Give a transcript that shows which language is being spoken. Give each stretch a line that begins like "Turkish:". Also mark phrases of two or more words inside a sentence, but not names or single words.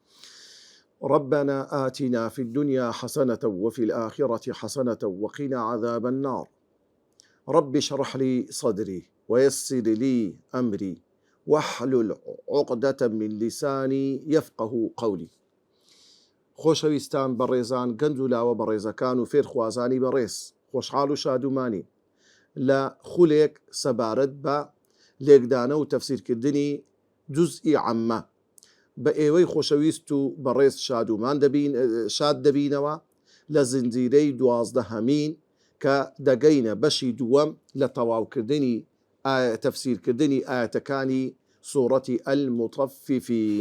Arabic: ربنا آتنا في الدنيا حسنة وفي الآخرة حسنة وقنا عذاب النار. رب اشرح لي صدري ويسر لي أمري واحلل عقدة من لساني يفقه قولي.
Central Kurdish: خۆشەویستان بەڕێزان گەنج و لاوە بەڕێزەکان و فێرخوازانی بەڕێز، خۆشحاڵ و شادومانی لە خولێک سەبارەت بە لێکدانە و تەفسیرکردنی جوزئی عەممە بە ئێوەی خۆشەویست و بەڕێز شادومان شاد دەبینەوە لە زنجیرەی 12هەمین کە دەگەینە بەشی دووەم لە تەواوکردنی تەفسیرکردنی ئاەتەکانی سوورەتی المطەففین.